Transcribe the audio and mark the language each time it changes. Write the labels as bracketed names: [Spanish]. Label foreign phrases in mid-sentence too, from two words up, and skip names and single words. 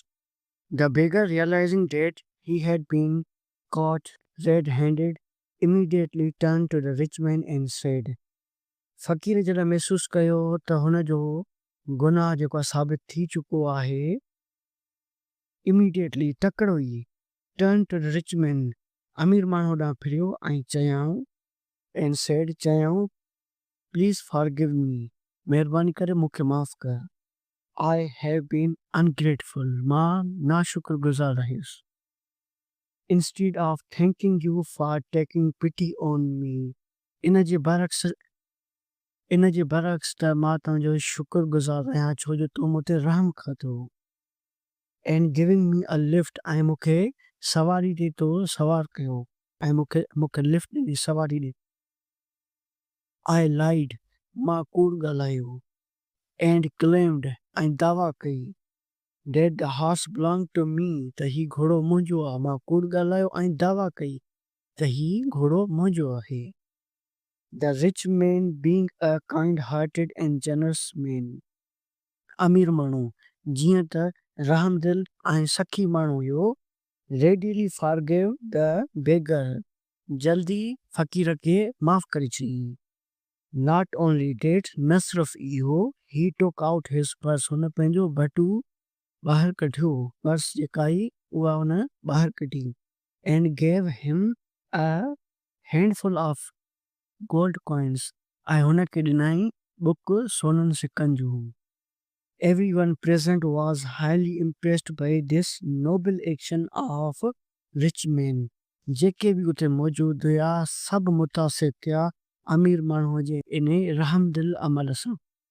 [English] The beggar, realizing that he had been caught red-handed, immediately turned to the rich man and said, [Sindhi] फ़क़ीर जॾहिं महसूस कयो त हुन जो गुनाह जेको साबित थी चुको आहे, immediately तकड़ो ई [English] turned to the rich man, [Sindhi] अमीर माण्हू ॾांहुं फिरियो ऐं चयाऊं [English] and said, [Sindhi] चयाऊं, [English] Please forgive me. [Sindhi] मेहरबानी करे मूंखे माफ़ कर। [English] I have been ungrateful. [Sindhi] मां नाशुक्रगुज़ार रहियुसि। [English] Instead of thanking you for taking pity on me. [Sindhi] इन जे बरक्स त मां तव्हांजो शुक्रगुज़ार रहियां छो जो तूं मूं ते रहम कयो। [English] And giving me a lift, [Sindhi] ऐं मूंखे सवारी ते तो सवार कयो ऐं मूंखे लिफ्ट ॾिनी सवारी ॾिनी। [English] I lied, [Sindhi] मां कूड़ ॻाल्हायो। [English] And claimed, [Sindhi] ऐं दावा कई [English] that the horse belonged to me, [Sindhi] त ही घोड़ो मुंहिंजो आहे। मां कूड़ ॻाल्हायो ऐं दावा कई त ही घोड़ो मुंहिंजो आहे। [English] The rich man, being a kind-hearted and generous man, [Sindhi] अमीर माण्हू जीअं त रहमदिल ऐं सखी माण्हू हुयो, [English] readily forgave the beggar, [Sindhi] जल्दी फ़क़ीर खे माफ़ करे छॾियईं। [English] Not only that, [Sindhi] न सिर्फ़ इहो, [English] he took out his purse, [Sindhi] हुन पंहिंजो बटू ॿाहिरि कढियो, पर्स जेका आई उहा हुन ॿाहिरि कढी, [English] and gave him a handful of gold coins, [Sindhi] ऐं हुन खे ॾिनई बुक सोननि सिकनि जूं। [English] Everyone present was highly impressed by this noble action of rich man. [Sindhi] जेके भी उते मौजूद हुआ सब मुतासिर थिया अमीर माण्हूअ जे इन रहम दिल अमल सां।